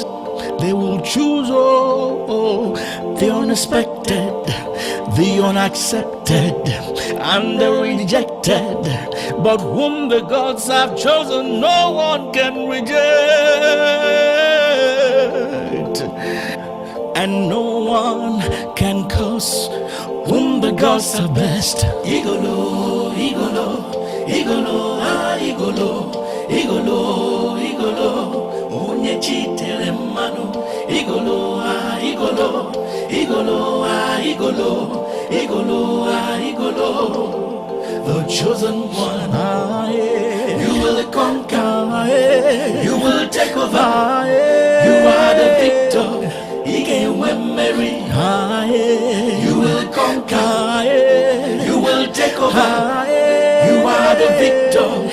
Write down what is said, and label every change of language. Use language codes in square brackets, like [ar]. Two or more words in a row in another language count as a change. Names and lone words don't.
[en] They will choose the unexpected, the unaccepted, and the rejected. But whom the gods have chosen, no one can reject. And no one can curse whom the gods have blessed. [ig] Igolo, igolo, igolo, ah, igolo, igolo, igolo. Onye chitere mmanụ. Igolo, ah, igolo, igolo, ah, igolo, igolo, ah, igolo. [en] The chosen one, you will conquer, you will take over, you are the victor. You will conquer, you will take over, you are the victor.